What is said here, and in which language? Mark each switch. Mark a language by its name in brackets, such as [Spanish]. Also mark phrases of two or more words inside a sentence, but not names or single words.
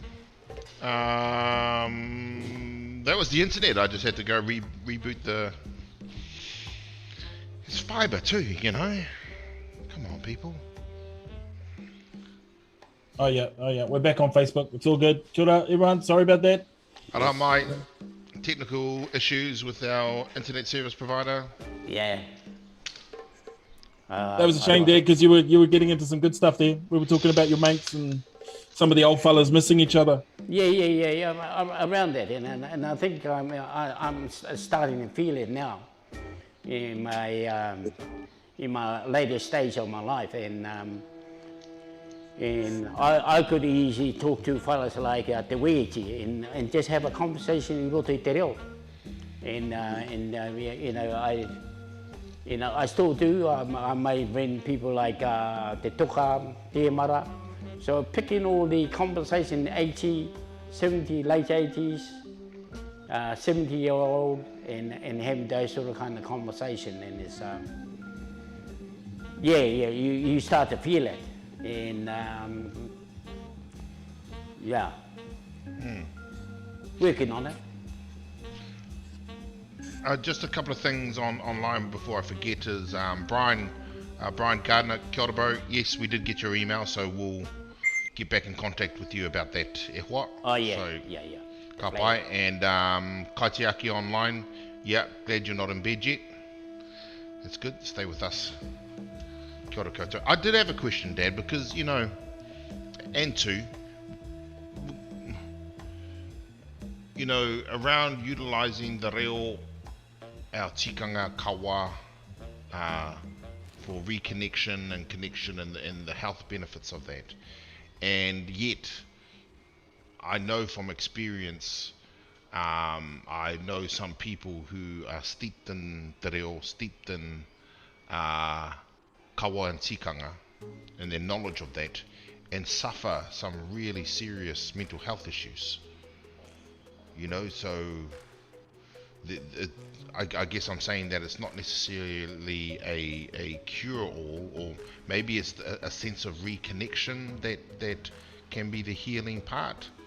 [English] That was the internet. I just had to go reboot the. It's fiber too, you know. Come on, people. Oh yeah, we're back on Facebook. It's all good. [Māori] Kia ora, [English] everyone. Sorry about that. Hello, my technical issues with our internet service provider. Yeah. That was a shame, Dad, because you were getting into some good stuff there. We were talking about your mates and some of the old fellas missing each other. Yeah. I'm around that, and I think I'm starting to feel it now in my later stage of my life, and I could easily talk to fellas like Te Weiti and just have a conversation in [Māori] roto I te reo, [English] and I still do. I may bring people like Te Toka, Te Mara. So picking all the conversation, 80, 70, late 80s, 70-year-old, and having those sort of kind of conversation, and it's you start to feel it, and working on it. Just a couple of things online before I forget is Brian Gardner, [Māori] kia ora, [English] bro. Yes, we did get your email, so we'll get back in contact with you about that ehua. Oh yeah, so, yeah. [Māori] Ka pai. [English] And Kaitiaki online, yeah, glad you're not in bed yet. That's good, stay with us. [Māori] Kia ora koutou. [English] I did have a question, Dad, because, you know, and two, you know, around utilising the reo, our [Māori] tikanga kawa, [English] for reconnection and connection and the health benefits of that. And yet, I know from experience, I know some people who are steeped in [Māori] te reo, [English] steeped in kawa and tikanga, and their knowledge of that, and suffer some really serious mental health issues. You know, so I guess I'm saying that it's not necessarily a cure-all, or maybe it's a sense of reconnection that can be the healing part.